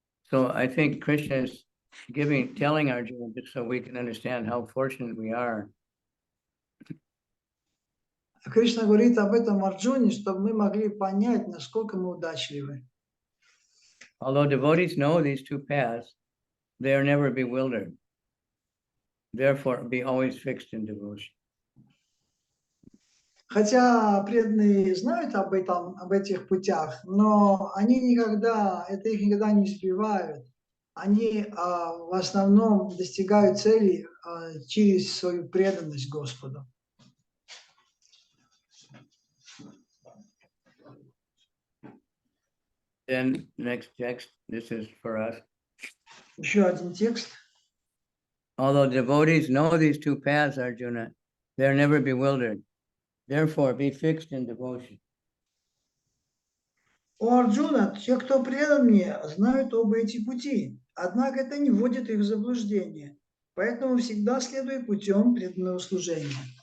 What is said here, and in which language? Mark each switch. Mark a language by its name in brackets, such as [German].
[English] So I think Krishna is telling Arjuna, just so we can understand how fortunate we are. [Russian] Кришна говорит об этом Арджуне, чтобы мы могли понять, насколько мы удачливы. [English] Although devotees know these 2 paths, they are never bewildered. Therefore, be always fixed in devotion. [Russian] Хотя преданные знают об этих путях, но это их никогда не сбивают. Они в основном достигают цели через свою преданность Господу. [English] Then next text, this is for us. [Russian] Еще один текст. [English] Although devotees know these 2 paths, Arjuna, they are never bewildered. Therefore, be fixed in devotion. [Russian] У Арджуна, те, кто предан мне, знают оба эти пути. Однако это не вводит их в заблуждение. Поэтому всегда следуй путем преданного служения.